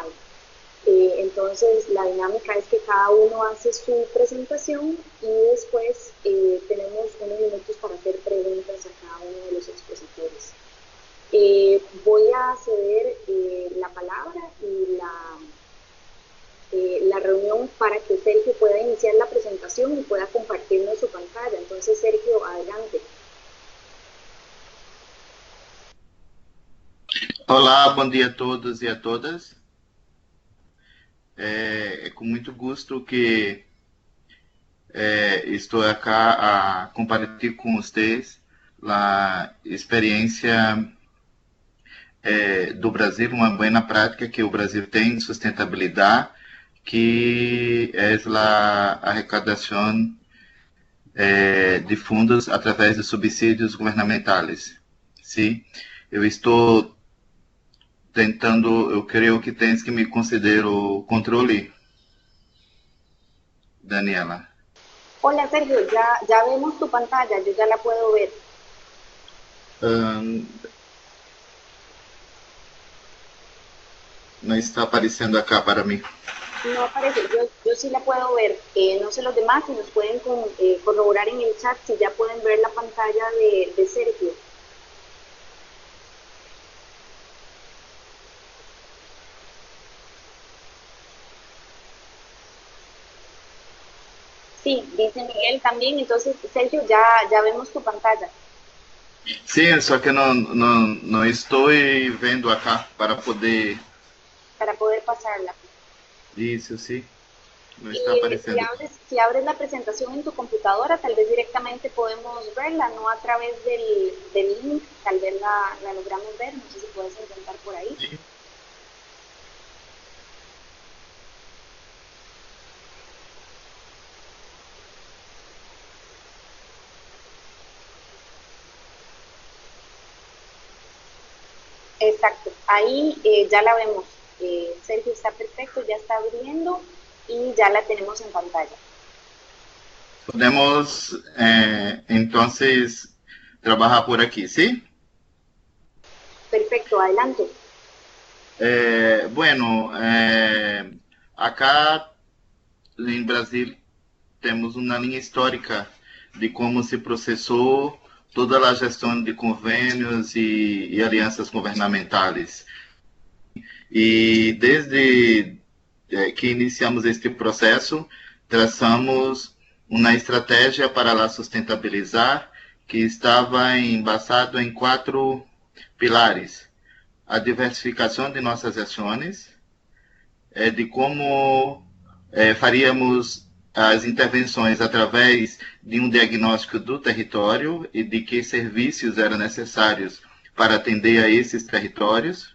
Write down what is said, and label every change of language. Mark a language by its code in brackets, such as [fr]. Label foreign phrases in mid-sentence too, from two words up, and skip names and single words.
[es] Entonces la dinámica es que cada uno hace su presentación y después tenemos unos minutos para hacer preguntas a cada uno de los expositores. Voy a ceder la palabra y la reunión para que Sergio pueda iniciar la presentación y pueda compartirnos su pantalla. Entonces, Sergio, adelante. [pt] Olá, bom dia a todos e a todas. É com muito gosto que estou aqui a compartilhar com vocês a experiência do Brasil, uma boa prática que o Brasil tem em sustentabilidade, que é a arrecadação de fundos através de subsídios governamentais. Sim, eu estou tentando, eu creio que tens que me considerar o controle, Daniela. [es] Hola Sergio, ya vemos tu pantalla, yo ya la puedo ver. [pt] Não está aparecendo acá para mim. [es] No aparece, yo sí la puedo ver. No sé los demás si nos pueden corroborar en el chat si ya pueden ver la pantalla de Sergio. Sí, dice Miguel también, entonces Sergio, ya vemos tu pantalla. [pt] Sim, só que não estou vendo acá para poder. [es] Para poder pasarla. [pt] Isso, sim. Não está [es] Y [pt] aparecendo. [es] si abres la presentación en tu computadora, tal vez directamente podemos verla, no a través del link, tal vez la logramos ver, no sé si puedes intentar por ahí. [pt] Sim. [es] Exacto, ahí ya la vemos. Sergio está perfecto, ya está abriendo y ya la tenemos en pantalla. [pt] Podemos, então, trabalhar por aqui, sim? [es] Perfecto, adelante. [pt] Bueno, acá em Brasil temos uma linha histórica de como se processou toda a gestão de convênios e alianças governamentais. E desde que iniciamos este processo, traçamos uma estratégia para lá sustentabilizar que estava embasado em 4 pilares: a diversificação de nossas ações, de como faríamos as intervenções através de um diagnóstico do território e de que serviços eram necessários para atender a esses territórios.